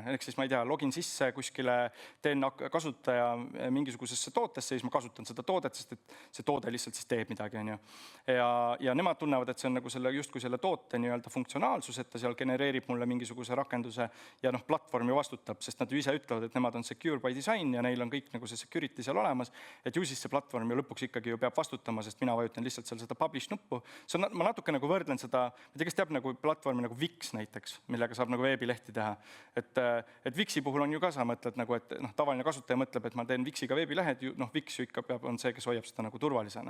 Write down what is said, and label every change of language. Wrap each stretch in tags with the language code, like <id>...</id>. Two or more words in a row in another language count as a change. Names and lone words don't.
<et>Ehk siis ma ei tea, login sisse kuskile, teen kasutaja mingisugusesse tootesse, siis ma kasutan seda toodet, sest et see toode lihtsalt siis teeb midagi. Ja nemad tunnevad, et see on nagu justkui selle toote nii-öelda funktsionaalsus, et ta seal genereerib mulle mingisuguse rakenduse ja platvorm ju vastutab, sest nad ju ise ütlevad, et nemad on</et> <en>secure by design</en> <et>ja neil on kõik nagu see security seal olemas, et ju siis see platvorm ju lõpuks ikkagi ju peab vastutama, sest mina vajutan lihtsalt seal seda publish nuppu. Ma natuke nagu võrdlen seda, ma tea, kes teab nagu platvormi nagu Wix näiteks, millega saab nagu veebilehti teha. Et Wixi puhul on ju ka sa mõtled nagu, et tavaline kasutaja mõtleb, et ma teen Wixiga veebilehed, Wix ju ikka on see, kes hoiab seda nagu turvalisena.</et>